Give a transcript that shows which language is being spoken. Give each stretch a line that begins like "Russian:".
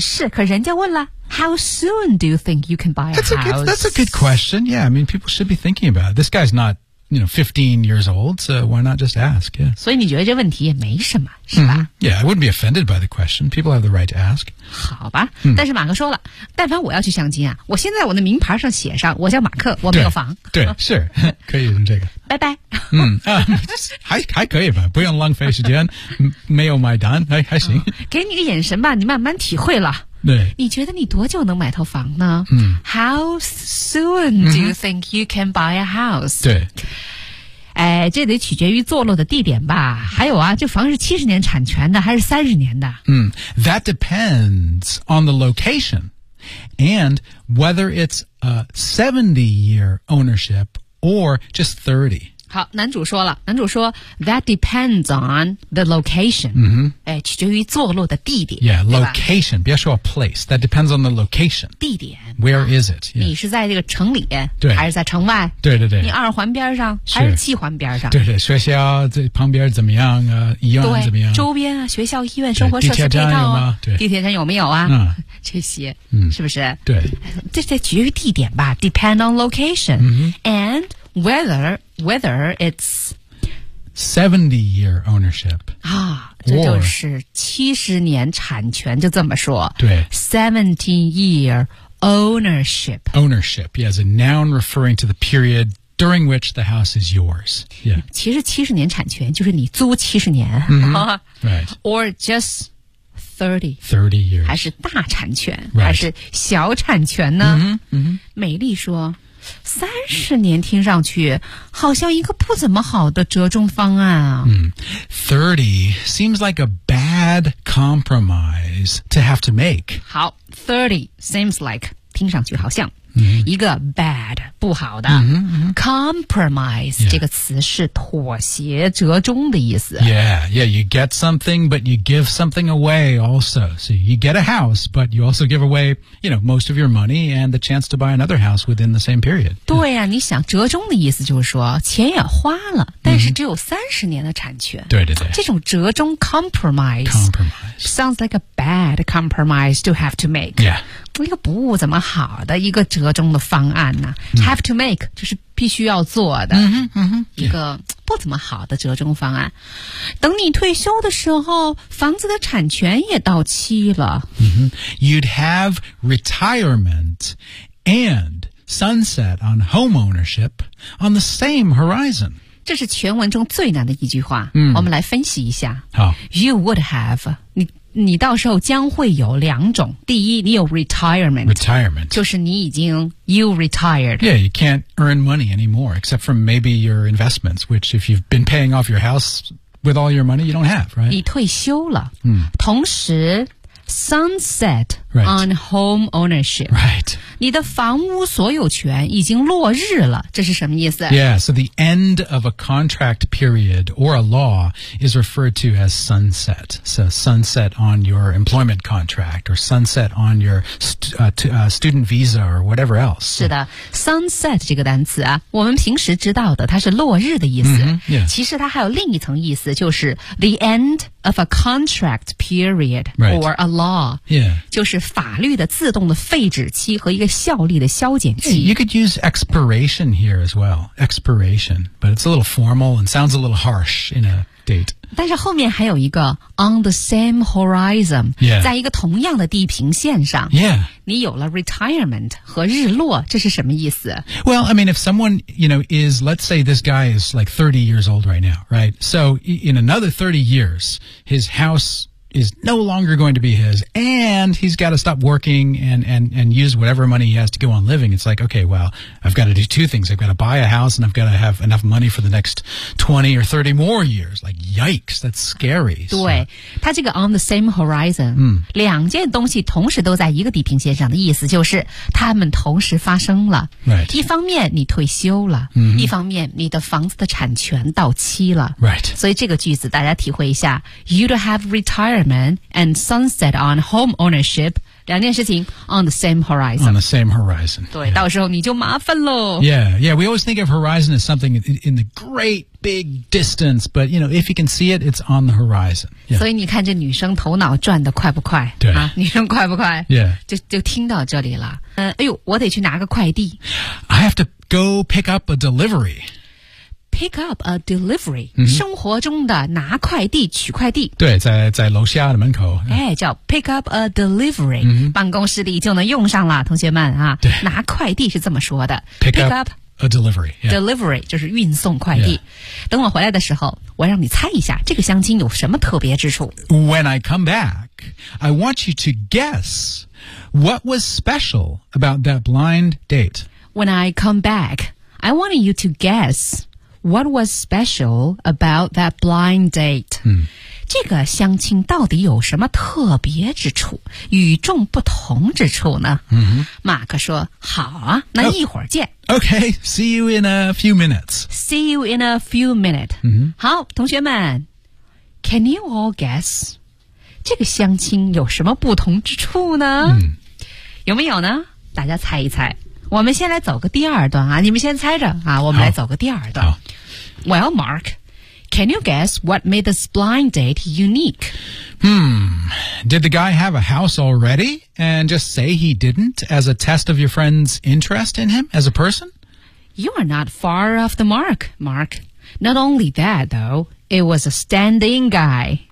Chinese: 是可人家问了
English: How soon do you think you can buy a house that's a good question yeah I mean people should be thinking about it. This guy's not you know 15 years old so why not just ask yeah
Chinese: 所以你觉得这问题也没什么是吧、mm-hmm.
English: yeah I wouldn't be offended by the question people have the right to ask
Chinese: 好吧、mm-hmm. 但是马克说了但凡我要去相亲啊我现在我的名牌上写上我叫马克我没有房对是可以用这个拜拜还可以吧不用浪费时间没有买单还行、给你个眼神吧你慢慢体会了对你觉得你多久能买套房呢、
English: How soon do you think you can buy a house?
Chinese: 对、这得取决于坐落的地点吧还有啊这房是70年产权的还是30年的、
English: That depends on the location and whether it's a 70-year ownership or just 30.
Chinese: 好男主说了男主说
English: That depends on the location、 mm-hmm.
Chinese: 取决于坐落的地点
English: Yeah, location
Chinese: 别说
English: place That depends on the location
Chinese: 地点
English: Where is it?、
Chinese: Yeah. 你是在这个城里对还是在城外对对对你二环边上是还是七环边上对对学校这旁边怎么样啊医院怎么样周边啊学校医院生活设施地站有吗地铁站有没有啊、这些、是不是对这得取决于地点吧
English: Depend on location、 mm-hmm. AndWhether it's 70 year ownership
Chinese: 啊这就是70年产权就这么说对
English: 17 year ownership ownership yeah, as a noun referring to the period during which the house is yours、yeah.
Chinese: 其实70年产权就是你租70年、
English: right. or just 30 years
Chinese: 还是大产权、
English: right.
Chinese: 还是小产权呢、 mm-hmm, mm-hmm. 美丽说30年听上去好像一个不怎么好的折中方案啊。
English: 30 seems like a bad compromise to have to make.
Chinese: 好 ,
English: 30 seems like,
Chinese: 听上去好像、一个 bad, 不好的。 Mm-hmm.
English: Compromise,、 yeah.
Chinese: 这个词是妥协折中的意思。
English: Yeah, yeah, you get something, but you give something away also. So you get a house, but you also give away, you know, most of your money and the chance to buy another house within the same period.
Chinese: 对啊你想折中的意思就是说钱也花了但是只有30年的产权。对对对。这种折中 compromise
English: sounds like a bad bad compromise to have to make. Yeah.
Chinese: 一个不怎么好的一个折中的方案呢、啊 mm.
English: Have to make
Chinese: 就是必须要做的、 mm-hmm, mm-hmm. 一个不怎么好的折中方案、yeah. 等你退休的时候房子的产权也到期了、 mm-hmm.
English: You'd have retirement and sunset on home ownership on the same horizon.
Chinese: 这是全文中最难的一句话、嗯、我们来分析一下。好
English: You would have,
Chinese: 你到时候将会有两种。第一你有 retirement, 就是你已经
English: you retired. Yeah, you can't earn money anymore, except from maybe your investments, which if you've been paying off your house with all your money, you don't have, right?
Chinese: 你退休了、嗯、
English: 同时 sunset on home ownership. Right.
Chinese: 你的房屋所有权已经落日了，这是什么意思？
English: Yeah, so the end of a contract period or a law is referred to as sunset. So sunset on your employment contract or sunset on your student visa or whatever else.
Chinese: 是的 ,sunset 这个单词啊，我们平时知道的它是落日的意思。
English: Mm-hmm, yeah.
Chinese: 其实它还有另一层意思，就是
English: the end of a contract period or a law. Yeah.
Chinese: 就是法律的自动的废止期和一个效力的消减期。
English: You could use expiration here as well. Expiration. But it's a little formal and sounds a little harsh in a date.
Chinese: 但是后面还有一个
English: on the same horizon、 yeah.
Chinese: 在一个同样的地平线上、
English: yeah.
Chinese: 你有了 retirement 和日落这是什么意思
English: Well, I mean, if someone, you know, is, let's say this guy is like 30 years old right now, right? So in another 30 years, his house is no longer going to be his and he's got to stop working and use whatever money he has to go on living. It's like, okay, well, I've got to do two things. I've got to buy a house and I've got to have enough money for the next 20 or 30 more years. Like, yikes, that's scary.
Chinese: 对,他这个
English: on the same horizon,、
Chinese: 嗯、两件东西同时都在一个地平线上的意思就是他们同时发生了。
English: Right.
Chinese: 一方面你退休了、 mm-hmm. 一方面你的房子的产权到期了。
English: Right.
Chinese: 所以这个句子大家体会一下
English: You'd have retiredAnd sunset on home ownership,
Chinese: 两件事情
English: on the same horizon. On the same horizon.
Chinese: 对、yeah. 到时候你就麻烦咯。
English: Yeah, yeah, we always think of horizon as something in the great big distance, but you know, if you can see it, it's on the horizon.、Yeah.
Chinese: 所以你看这女生头脑转得快不快? 对、啊。女生快不快?
English: Yeah.
Chinese: 就听到这里了。哎呦我得去拿个快递。
English: I have to go pick up a delivery. Pick up a delivery,、 mm-hmm.
Chinese: 生活中的拿快递、取快递。对，在楼下的门口。哎，叫
English: pick up a delivery,、
Chinese: mm-hmm. 办公室里就能用上了，同学们啊。对，拿快递是这么说的
English: ，pick up a delivery,、yeah.
Chinese: delivery 就是运送快递。
English: Yeah.
Chinese: 等我回来的时候，我让你猜一下这个相亲有什么特别之处。
English: When I come back, I want you to guess what was special about that blind date. When I come back, I want you to guess. What was special about that blind date?、
Chinese: 嗯、这个相亲到底有什么特别之处、与众不同之处呢？嗯、马克说，好啊，那一会儿见。
English: Okay, see you in a few minutes. See you in a few minutes.、
Chinese: 嗯、好，同学们
English: ,can you all guess?
Chinese: 这个相亲有什么不同之处呢、嗯、有没有呢？大家猜一猜。我们先来走个第二段啊，你们先猜着啊，我们来走个第二段。
English: Well, Mark, can you guess what made this blind date unique? Did the guy have a house already and just say he didn't as a test of your friend's interest in him as a person? You are not far off the mark, Mark. Not only that, though, it was a standing guy.